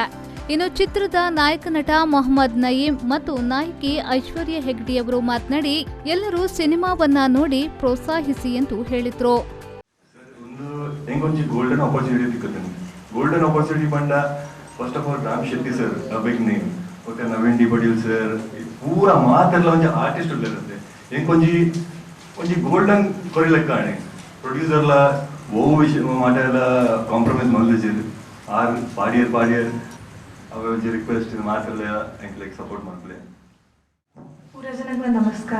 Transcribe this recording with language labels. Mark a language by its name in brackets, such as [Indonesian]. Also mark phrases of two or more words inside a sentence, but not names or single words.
[Kannada] ಇನ್ನು ಚಿತ್ರದ ನಾಯಕ ನಟ ಮೊಹಮ್ಮದ್ ನಯೀಂ ಮತ್ತು ನಾಯಕಿ ಐಶ್ವರ್ಯ ಹೆಗ್ಡೆಯವರು ಮಾತನಾಡಿ, ಎಲ್ಲರೂ ಸಿನಿಮಾವನ್ನ ನೋಡಿ ಪ್ರೋತ್ಸಾಹಿಸಿ ಎಂದು ಹೇಳಿದ್ರು. [English] golden opportunity [Tulu] ಬಂದ [English] first of all [Tulu] ರಾಮ್ ಶೆಟ್ಟಿ [English] sir big name, [Tulu] ಓಕೆ, ನವೀನ್ ಡಿ ಪಡೀಲ್ ಸರ್ ಪೂರ ಮಾತೆಲ್ಲ ಒಂಜಿ ಆರ್ಟಿಸ್ಟ್ ಉಳ್ಳೇರುತ್ತೆ. ಒಂಜಿ ಗೋಲ್ಡನ್ ಕೊರಿ ಲೆಕ್ಕಾಣೆ ಪ್ರೊಡ್ಯೂಸರ್ಲ ಓ ವಿಷಯ ಮಾತೆಲ್ಲ ಕಾಂಪ್ರಮೈಸ್ ಮಲ್ದಿಸಿದ್ರು. ಆರ್ ಪಾಡಿಯರ್ ಅವ ಒಂಜಿ ರಿಕ್ವೆಸ್ಟ್ ಮಾತೆಲ್ಲ ಎಂಕ್ಲೆಗ್ ಸಪೋರ್ಟ್ ಮಾಡ್ಲೆ. ಪೂರ ಜನಗಳ ನಮಸ್ಕಾರ.